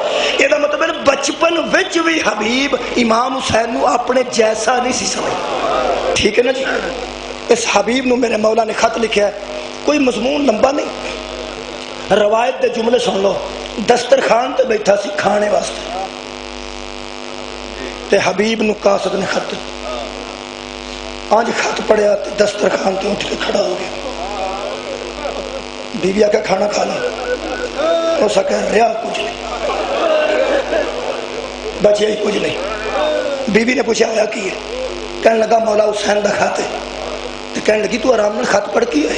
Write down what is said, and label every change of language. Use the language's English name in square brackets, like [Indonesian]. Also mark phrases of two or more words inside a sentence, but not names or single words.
[Punjabi] یہ مطلب ہے بچپن وچ بھی حبیب امام حسین نو اپنے جیسا نہیں سی سمجھ، ٹھیک ہے نا جی۔ اس حبیب نو میرے مولا نے خط لکھا ہے، کوئی مضمون لمبا نہیں، روایت دے جملے سن لو۔ دسترخوان تے بیٹھا سی کھانے واسطے، تے حبیب نو قاصد نے خط آج خط پڑھیا تے دسترخوان تے اٹھ کے کھڑا ہو گیا۔ بیوی آ کے کھانا کھا لیا، اس کا رہا کچھ نہیں، بچیا ہی کچھ نہیں۔ بیوی نے پوچھا ہوا کی ہے؟ کہنے لگا مولا حسین دا خط ہے۔ تو کہنے لگی تو آرام سے خط پڑھ کی ہے؟